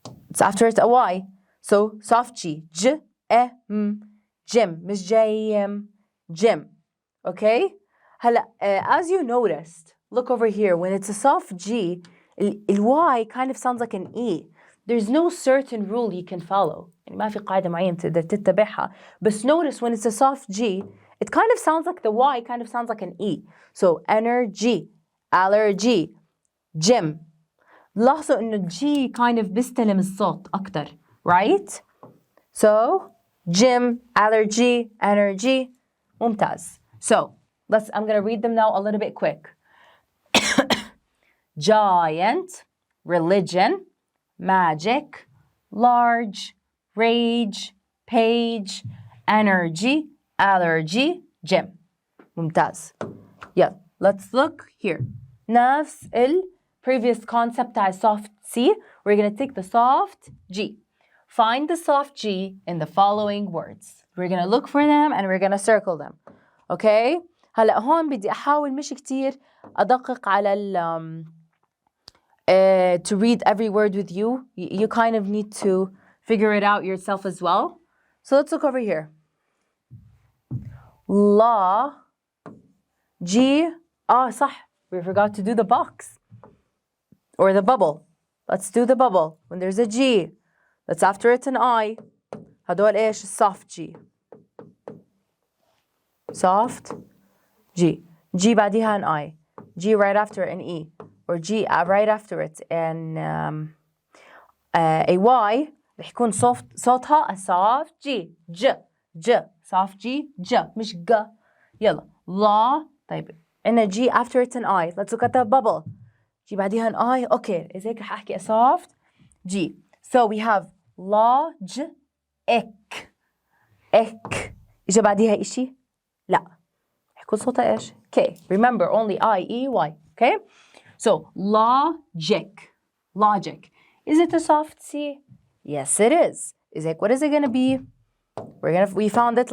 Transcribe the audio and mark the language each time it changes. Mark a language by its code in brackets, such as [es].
[en] It's after it a Y. So soft G. J, E, M. Gym. [ar] مش جاي gym. Okay? [en] هلا, as you noticed, look over here. When it's a soft G, the Y kind of sounds like an E. There's no certain rule you can follow. [ar] يعني ما في قاعدة معينة تقدر تتبعها. [en] But notice when it's a soft G, it kind of sounds like the Y kind of sounds like an E. So energy, allergy, gym. [ar] لاحظوا إنه G kind of بيستلم الصوت أكتر. [en] Right? So, gym, allergy, energy. ممتاز. So, I'm going to read them now a little bit quick. Giant, religion, magic, large, rage, page, energy, allergy, gym. ممتاز. Yeah, let's look here. [ar] نفس previous concept تاع soft C. [en] We're going to take the soft G. Find the soft G in the following words. We're going to look for them and we're going to circle them. Okay? [ar] هلأ هون بدي أحاول مش كتير أدقق على to read every word with you. [en] You kind of need to figure it out yourself as well. So let's look over here. La, G, صح. We forgot to do the box. Or the bubble. Let's do the bubble. When there's a G, that's after it an I. هدول إيش؟ soft G. Soft G. G بعديها an I. G right after an E. Or G right after it and a Y رح يكون صوتها a soft G. [ar] ج. Soft G. ج. مش ج. يلا. La. طيب. [en] عنا G after it an I. Let's look at the bubble. G بعديها an I. Okay. [ar] إذا هيك رح أحكي a soft G. [en] So we have large إك. [ar] إجا بعديها إشي؟ لا. يكون صوتها إيش؟ K. [en] Remember only I, E, Y. Okay? So logic. Is it a soft C? Yes, it is. What is it gonna be? We found it.